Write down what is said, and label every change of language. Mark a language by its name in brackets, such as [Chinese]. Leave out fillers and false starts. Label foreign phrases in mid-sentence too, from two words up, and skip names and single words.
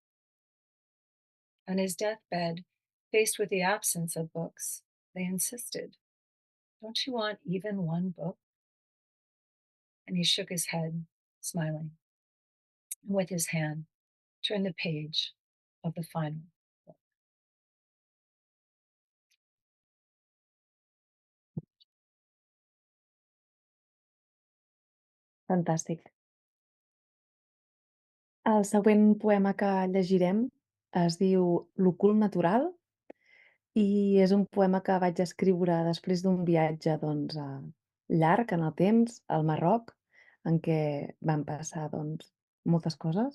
[English] On his deathbed, faced with the absence of books, they insisted, "Don't you want even one book?" And he shook his head, smiling, and with his hand turned the page of the final book. [Catalan] Fantàstic. El següent poema que llegirem es diu L'ocult natural i és un poema que vaig escriure després d'un viatge, doncs, llarg en el temps, al Marroc, en què van passar, doncs, moltes coses.